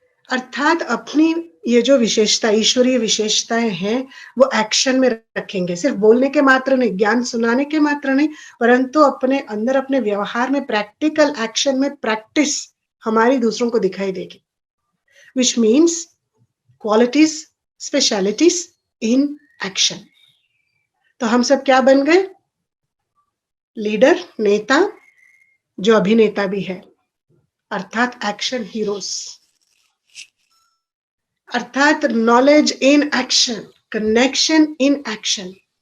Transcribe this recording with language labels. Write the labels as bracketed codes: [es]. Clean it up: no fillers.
[hi] अर्थात अपनी ये जो विशेषता, ईश्वरीय विशेषताएं हैं, वो एक्शन में रखेंगे. सिर्फ बोलने के मात्र नहीं, ज्ञान सुनाने के मात्र नहीं, परंतु अपने अंदर, अपने व्यवहार में, प्रैक्टिकल एक्शन में प्रैक्टिस हमारी दूसरों को दिखाई देगी. [en] Which means qualities, specialities in action. [hi] तो हम सब क्या बन गए? लीडर, नेता, जो अभिनेता भी है, अर्थात एक्शन हीरोज. [en] अर्थात knowledge in action, connection in action.